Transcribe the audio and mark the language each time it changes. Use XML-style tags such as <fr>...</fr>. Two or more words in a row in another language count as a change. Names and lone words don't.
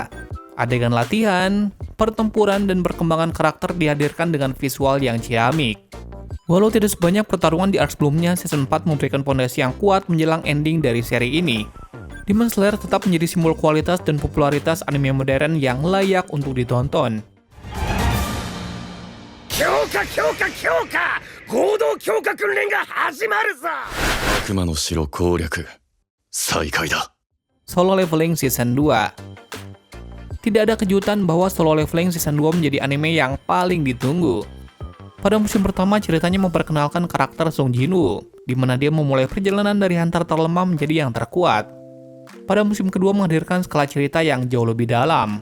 <id>Adegan latihan, pertempuran, dan perkembangan karakter dihadirkan dengan visual yang ciamik. Walau tidak sebanyak pertarungan di arc sebelumnya, Season 4 memberikan fondasi yang kuat menjelang ending dari seri ini. Demon Slayer tetap menjadi simbol kualitas dan popularitas anime modern yang layak untuk ditonton.</id> <ja>強化強化強化合同強化訓練が始まるぞ。悪魔の城攻略再開だ</ja> <id>Solo Leveling Season 2. Tidak ada kejutan bahwa Solo Leveling Season 2 menjadi anime yang paling ditunggu. Pada musim pertama, ceritanya memperkenalkan karakter Sung Jinwoo, di mana dia memulai perjalanan dari hunter terlemah menjadi yang terkuat. Pada musim kedua menghadirkan skala cerita yang jauh lebih dalam.</id>